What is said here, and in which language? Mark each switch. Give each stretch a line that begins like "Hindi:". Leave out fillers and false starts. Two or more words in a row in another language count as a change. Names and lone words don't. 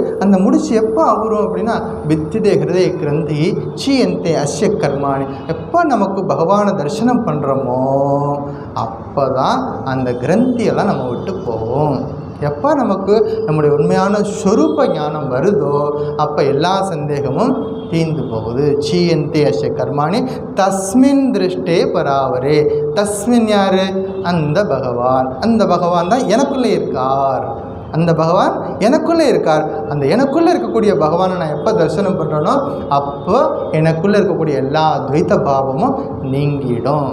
Tamil: அந்த முடிச்சு எப்போ ஆகுறோம் அப்படின்னா
Sanskrit: भिद्यते हृदय ग्रन्थिः छिद्यन्ते अस्य कर्माणि,
Tamil: எப்போ நமக்கு பகவானை தரிசனம் பண்ணுறோமோ அப்போ தான் அந்த கிரந்தியெல்லாம் நம்ம விட்டு போவோம். எப்போ நமக்கு நம்முடைய உண்மையான ஸ்வரூப ஞானம் வருதோ அப்போ எல்லா சந்தேகமும் தீர்ந்து போகுது.
Sanskrit: छिद्यन्ते अस्य कर्माणि तस्मिन् दृष्टे परावरे.
Tamil: தஸ்மின் யார்? அந்த பகவான். அந்த பகவான் தான் எனக்குள்ளே இருக்கார். அந்த பகவான் எனக்குள்ளே இருக்கார். அந்த எனக்குள்ளே இருக்கக்கூடிய பகவானை நான் எப்போ தரிசனம் பண்ணுறேனோ அப்போ எனக்குள்ளே இருக்கக்கூடிய எல்லா துவைத்த பாவமும் நீங்கிடும்.